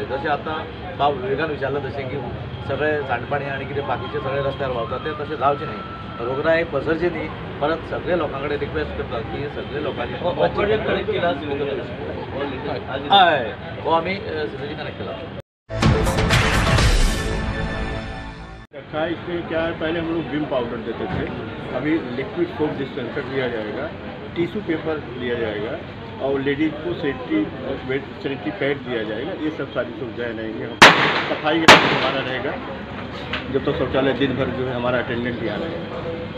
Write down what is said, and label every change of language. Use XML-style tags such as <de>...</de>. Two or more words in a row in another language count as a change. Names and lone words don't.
<kok>जशें आतां भाव विवेकान विचारलं तशें की सगळे सांडपाणी आनी कितें बाकीचे सगळे रस्त्यार व्हांवतात ते तशें जावचें न्ही, रोगराई पसरची न्ही. परत सगळे लोकां कडेन रिक्वेस्ट करतात की सगळे लोकांनी हय हो आमी</kok> <en>sewerage connect</en> <kok>केला.</kok> <hi>रखा है। इसमें क्या है, पहले हम लोग विम पाउडर देते थे, अभी</hi> <en>liquid soap dispenser</en> <hi>दिया जाएगा,</hi> <en>tissue paper</en> <hi>दिया जाएगा और लेडीज़ को</hi> <en>sanitary pad</en> <hi>दिया जाएगा। ये सब सारी सुविधाएं रहेंगी। सफाई का हमारा रहेगा जब तक शौचालय दिन भर जो है हमारा अटेंडेंट यहाँ रहेगा।</hi>